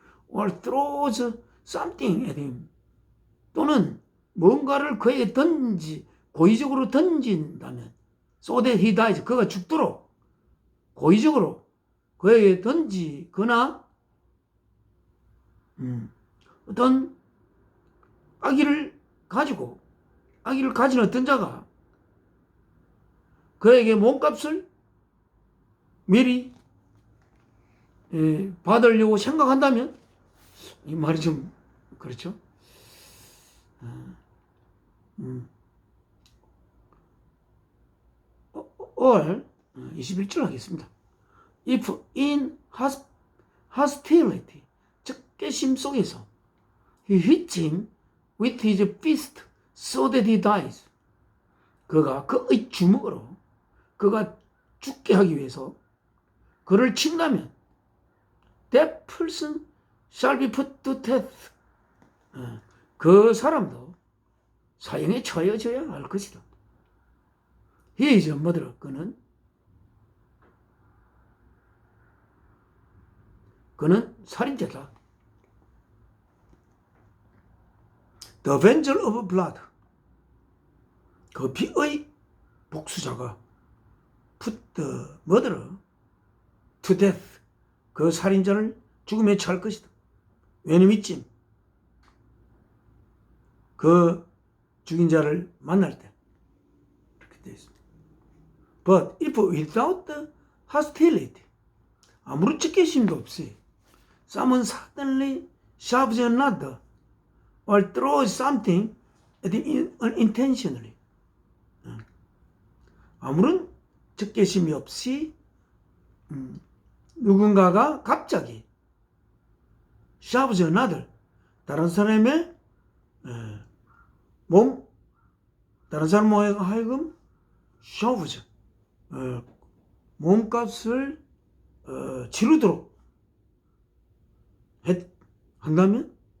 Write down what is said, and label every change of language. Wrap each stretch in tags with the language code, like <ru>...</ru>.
<en>Or throws something at him.</en> <ko>또는 뭔가를 그에게 고의적으로 던진다면</ko> <en>so that he dies.</en> <ko>그가 죽도록 고의적으로 그에게 던지거나 어떤 악의를 가진 어떤 자가 그에게 몸값을 미리 받으려고 생각한다면, 이 말이 좀 그렇죠? or 21절 하겠습니다.</ko> <en>if in hostility,</en> <ko>적개심 속에서</ko> <en>he hits him with his fist so that he dies.</en> <ko>그가 그의 주먹으로 그가 죽게 하기 위해서 그를 친다면</ko> <en>that person shall be put to death.</en> <ko>그 사람도 사형에 처해져야 할 것이다.</ko> <en>he is a murderer.</en> <ko>그는 살인자다.</ko> <en>The avenger of blood.</en> <ko>그 피의 복수자가</ko> <en>put the murderer to death.</en> <ko>그 살인자를 죽음에 처할 것이다. 왜냐면 이쯤 그 죽인 자를 만날 때 이렇게 되어 있습니다.</ko> <en>But if without the hostility,</en> <ko>아무런 적개심도 없이</ko> <en>someone suddenly shoves another or throws something at him unintentionally,</en> <ko>아무런 적개심이 없이 누군가가 갑자기</ko> <en>shoves another,</en> <ko>다른 사람의 다른 사람에 하여금 shoves, 몸값을 치르도록 한다면</ko>